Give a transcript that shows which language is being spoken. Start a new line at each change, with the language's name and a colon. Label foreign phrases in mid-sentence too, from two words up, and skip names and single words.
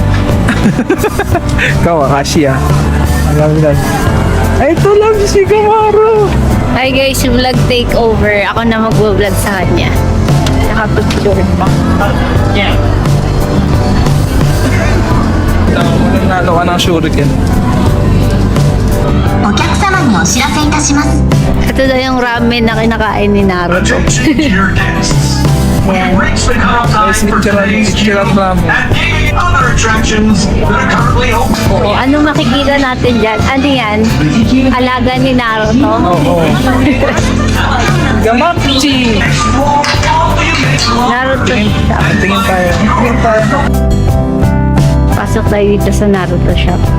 Filipino: Kakashi ah. Alam lang. Ay, ito lang si Kamaru. Hi guys,
English: vlog takeover.
Filipino: Ako na mag-vlog sa kanya. Nakapag-picture pa. Nanalo ka ng shuriken.
Japanese: お客様にお知らせいたします。
Filipino: Ito daw yung ramen na kinakain ni Naruto.
English: Attention to your guests. We've Yeah. reached the cutoff time
Filipino: Guys,
English: for today's Nichiran queue ramen. and any other attractions that are currently open.
Filipino: O, ano makikita natin dyan? Ano yan? Alaga ni Naruto? Oo. Gamachi! Naruto. Tingin tayo. Pasok tayo dito sa Naruto shop.